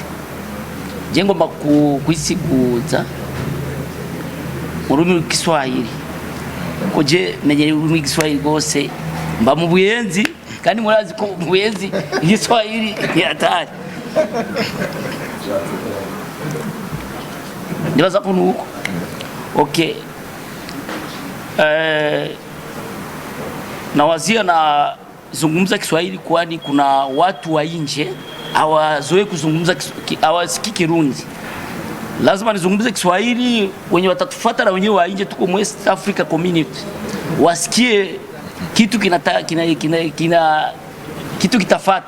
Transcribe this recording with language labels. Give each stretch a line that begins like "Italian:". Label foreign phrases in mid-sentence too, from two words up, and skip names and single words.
Rundi: Je ngomba kwisiguza mu rurimi rw'Igiswahili, ko je menyere ururimi rw'Igiswahili rwose, mba mu Buyenzi kandi murazi ko mu Buyenzi Igiswahili ni hatari. Ndibaza ko nuko okay.
Swahili: Nawazia na zungumza Kiswahili kwani kuna watu wa nje hawazoe kuzungumza, hawasikii Kirundi. Lazima nizungumze Kiswahili, wenye watatufuata na wenyewe wa nje, tuko mu East Africa Community, wasikie kitu kitu kitafata.